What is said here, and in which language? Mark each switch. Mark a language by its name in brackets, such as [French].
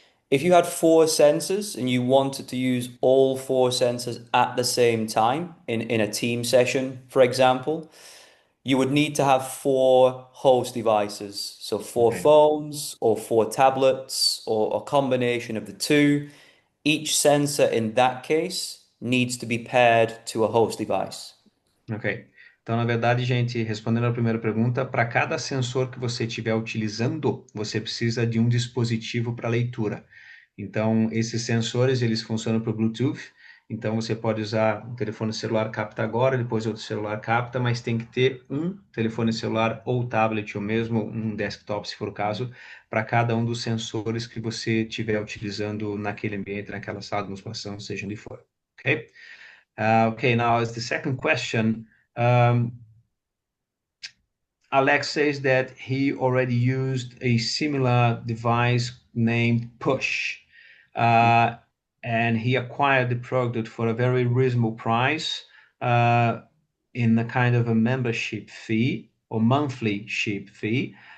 [English] If you had 4 sensors and you wanted to use all 4 sensors at the same time in a team session, for example, you would need to have 4 host devices. So 4 phones or 4 tablets or a combination of the two. Each sensor in that case needs to be paired to a host device. Ok. [Portuguese] Então, na verdade, gente, respondendo a primeira pergunta, para cada sensor que você estiver utilizando, você precisa de um dispositivo para leitura. Então, esses sensores, eles funcionam por Bluetooth. Então, você pode usar um telefone celular capta agora, depois outro celular capta, mas tem que ter um telefone celular ou tablet, ou mesmo um desktop, se for o caso, para cada um dos sensores que você estiver utilizando naquele ambiente, naquela sala de musculação, seja onde for. Ok? [English] Okay, now as the second question, Alex says that he already used a similar device named Push, and he acquired the product for a very reasonable price in a kind of a membership fee or monthly ship fee.